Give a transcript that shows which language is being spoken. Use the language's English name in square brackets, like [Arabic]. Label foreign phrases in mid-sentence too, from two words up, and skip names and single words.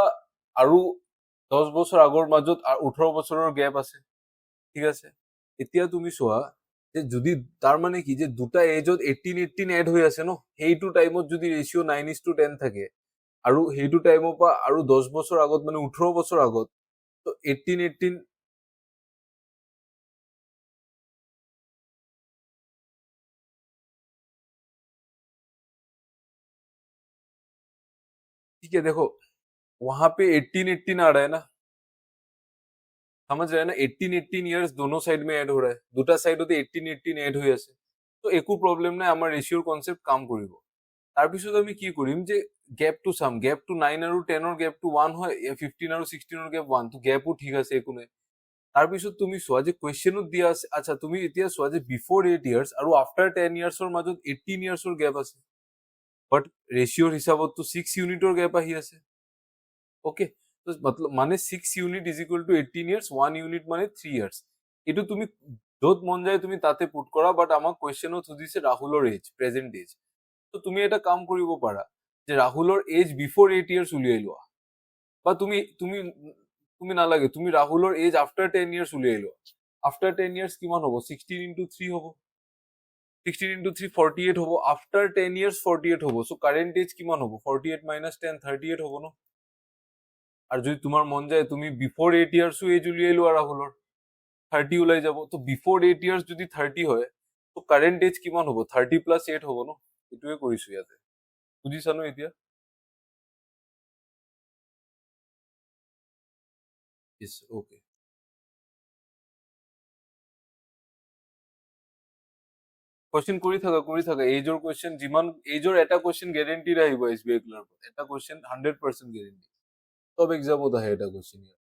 [Assamese] আৰু 10 বছৰ আগৰ মাজত 18 বছৰৰ গেপ আছে ঠিক আছে এতিয়া তুমি চোৱা যে যদি তাৰ মানে কি যে দুটা এজত 18 এড হৈ আছে ন সেইটো টাইমত যদি ৰেচিঅ' 9:10 থাকে আৰু সেইটো টাইমৰ পৰা আৰু 10 বছৰ আগত মানে 18 বছৰ আগত তো 18 [Hindi] ठीक है देखो वहां पे 18 आ रहा है ना समझ रहे हैं ना 18 ইয়ার্স दोनों साइड में एड हो रहा है [Assamese] দুটা সাইডতে 18 এড হৈ আছে তো একো প্ৰব্লেম নাই আমাৰ ৰেচিঅ'ৰ কনসেপ্ট কাম কৰিব তাৰপিছত আমি কি কৰিম যে গেপটো চাম গেপটো 9 আৰু 10ৰ গেপটো 1 হয় 15 আৰু 16ৰ গেপ 1 তো গেপো ঠিক আছে একো নাই তাৰপিছত তুমি চোৱা যে কুৱেশ্যনত দিয়া আছে আচ্ছা তুমি এতিয়া চোৱা যে [English] before 8 years [Assamese] আৰু [English] after 10 years [Assamese] মাজত 18 ইয়াৰ্সৰ গেপ আছে বাট ৰেচিঅ'ৰ হিচাপততো 6 ইউনিটৰ গেপ আহি আছে [Hindi] ओके तो मतलब माने [English] 6 unit is equal to 18 years [Assamese] 1 ইউনিট মানে 3 ইয়ার্স এটো তুমি য'ত মন যায় তুমি তাতে পুট কৰা বাট আমাক কুৱেশ্যনত সুধিছে ৰাহুলৰ এজ [English] present age [Assamese] তো তুমি এটা কাম কৰিব পাৰা যে ৰাহুলৰ এজ [English] before 8 years [Assamese] উলিয়াই লোৱা বা তুমি তুমি তুমি নালাগে তুমি ৰাহুলৰ এজ [English] after 10 years [Assamese] উলিয়াই লোৱা [English] after 10 years [Assamese] কিমান হ'ব [English] 16 into 3 [Assamese] হ'ব [English] 16 into 3 [Assamese] 48 হ'ব [English] after 10 years [Assamese] 48 হ'ব [English] so current age [Assamese] কিমান হ'ব [English] 48 minus 10 [Assamese] 38 হ'ব ন আর যদি তোমার মন যায় তুমি [English] before 8 years [Assamese] এজ উলিয়াই লোৱা ৰাহুলৰ 30 ওলাই যাব তো [English] before 8 years [Assamese] যদি 30 হয় তো [English] current age [Assamese] কিমান হ'ব [English] 30 plus 8 [Assamese] হ'ব ন এটোৱে কৰিছো ইয়াতে বুজিছা ন এতিয়া [English] yes okay [Assamese] কোশ্চেন কৰি থাকা এজৰ কোশ্চেন যিমান এজৰ এটা কোশ্চেন গ্যাৰেন্টি আহিব এসবিআই ক্লাৰ এটা কোশ্চেন 100% গ্যাৰেন্টি সব এক্সামত আহে এটা কোশ্চেন